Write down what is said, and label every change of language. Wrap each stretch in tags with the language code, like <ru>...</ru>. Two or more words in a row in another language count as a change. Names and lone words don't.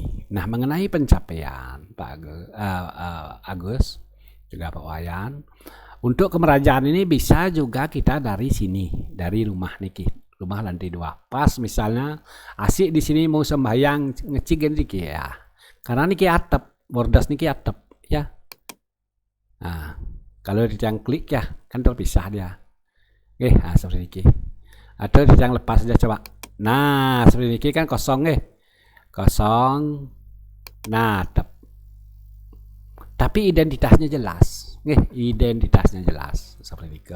<id>Nah mengenai pencapaian Pak Agus juga Pak Wayan, untuk kemerajaan ini bisa juga kita dari sini, dari rumah niki, rumah lantai 2. Pas misalnya asik di sini mau sembahyang ngecik niki ya, karena niki atap, bordas niki atap ya. Nah kalau yang klik ya kan terpisah dia, seperti niki. Atau yang lepas saja coba. Nah seperti niki kan kosong kosong. Nah tapi identitasnya jelas, identitasnya jelas seperti itu.</id>